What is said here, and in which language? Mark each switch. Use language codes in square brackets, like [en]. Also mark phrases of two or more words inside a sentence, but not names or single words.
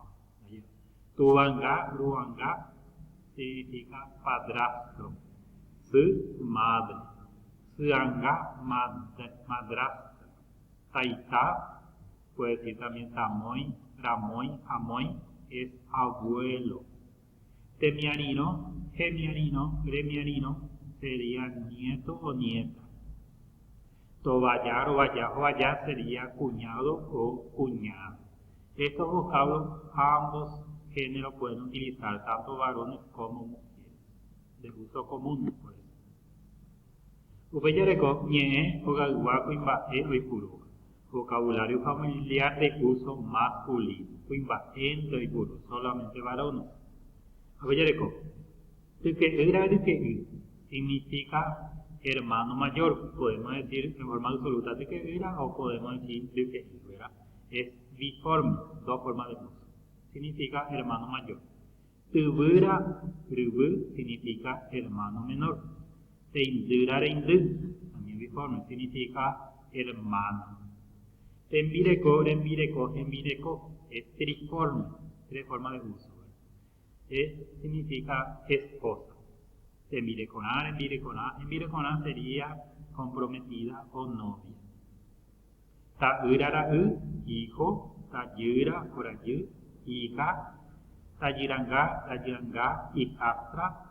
[gn] Tubanga, ruanga [es] significa padrastro. Su, madre. Suanga, madrastra. Taita, puede decir también [gn] tamoy, ramoy, amoy, [es] es abuelo. [gn] Temiarino, gemiarino, gremiarino, [es] sería nieto o nieta. Tobayar o vaya sería cuñado o cuñada. Estos vocablos, ambos géneros pueden utilizar, tanto varones como mujeres, de uso común, por eso. [gn] Upeyareko, ñe, ogalguaco, imba'e, oipuru. [es] Vocabulario familiar de uso masculino. [gn] Imba'e, oipuru, [es] solamente varones. Upeyareko, significa hermano mayor, podemos decir en forma absoluta de que era o podemos decir de que era. Es biforme, dos formas de uso. Significa hermano mayor. [gn] Tubura, rubu, [es] significa hermano menor. [gn] Teindura, reindu, [es] también biforme, significa hermano. [gn] Tembireco, rembireco, embireco, [es] es triforme, tres formas de uso. Significa esposa. Envireconar sería comprometida o novia. Ta'urara, hijo. Tayura, por allí, hija. Tayiranga, hijastra.